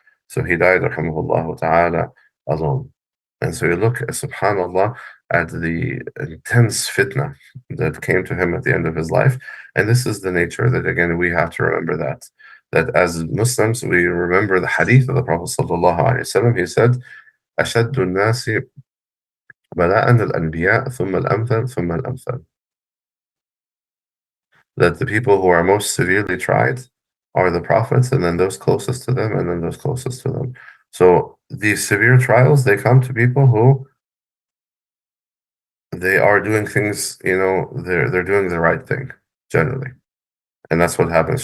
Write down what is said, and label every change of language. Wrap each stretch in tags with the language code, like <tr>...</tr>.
<en>So he died, rahimahullah ta'ala, alone. And so you look, subhanallah, at the intense fitna that came to him at the end of his life. And this is the nature that, again, we have to remember that as Muslims, we remember the hadith of the Prophet sallallahu alaihi wasallam. He said,</en> <ar>أشد الناس بلاء الأنبياء ثم الأمثل ثم الأمثل.</ar> <en>That the people who are most severely tried are the prophets, and then those closest to them, and then those closest to them. So these severe trials, they come to people who they are doing things, they're doing the right thing, generally. And that's what happens.</en>